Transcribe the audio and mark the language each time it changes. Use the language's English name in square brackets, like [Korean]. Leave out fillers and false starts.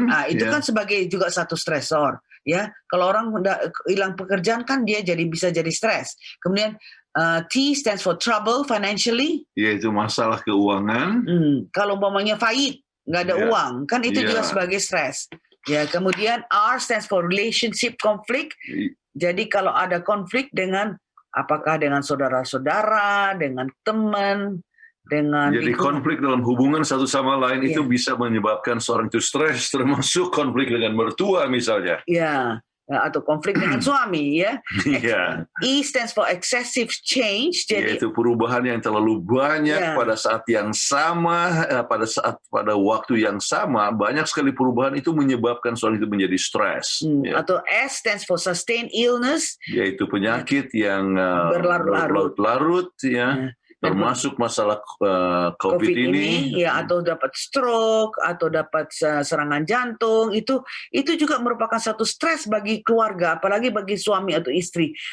[Indonesian] Nah, itu kan sebagai juga satu stresor. Ya, kalau orang hilang pekerjaan kan dia bisa jadi stres. Kemudian [English] T stands for trouble financially, [Indonesian] yaitu masalah keuangan. Kalau umpamanya pahit, nggak ada uang, kan itu juga sebagai stres. Ya, kemudian [English] R stands for relationship conflict. [Indonesian] Jadi kalau ada konflik apakah dengan saudara-saudara, dengan teman, jadi konflik dalam hubungan satu sama lain itu bisa menyebabkan seorang itu stres, termasuk konflik dengan mertua misalnya. Ya, atau konflik dengan suami ya. [English] E stands for excessive change. [Indonesian] Jadi yaitu perubahan yang terlalu banyak pada saat yang sama, pada waktu yang sama, banyak sekali perubahan itu menyebabkan seorang itu menjadi stres. Atau [English] S stands for sustained illness, [Indonesian] yaitu penyakit yang berlarut-larut ya. Termasuk masalah COVID ini, ya, atau dapat stroke, atau dapat serangan jantung, itu juga merupakan satu stres bagi keluarga, apalagi bagi suami atau istri.